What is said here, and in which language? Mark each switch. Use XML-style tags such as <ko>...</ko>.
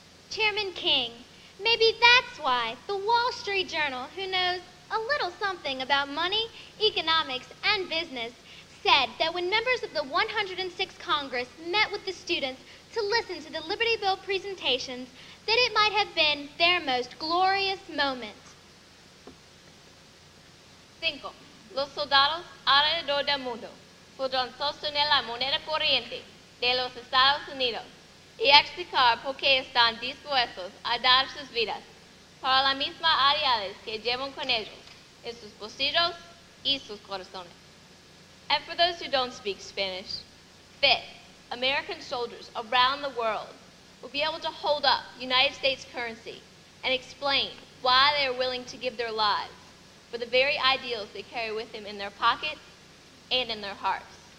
<en>Chairman King, maybe that's why the Wall Street Journal, who knows a little something about money, economics, and business, said that when members of the 106th Congress met with the students to listen to the Liberty Bell presentations, that it might have been their most glorious moment. 5.</en> <es>Los soldados alrededor del mundo podrán sostener la moneda corriente de los Estados Unidos y explicar por qué están dispuestos a dar sus vidas para las mismas ideales que llevan con ellos en sus bolsillos y sus corazones.</es> <en>And for those who don't speak Spanish, 5th, American soldiers around the world will be able to hold up United States currency and explain why they are willing to give their lives for the very ideals they carry with them in their pockets and in their hearts.</en>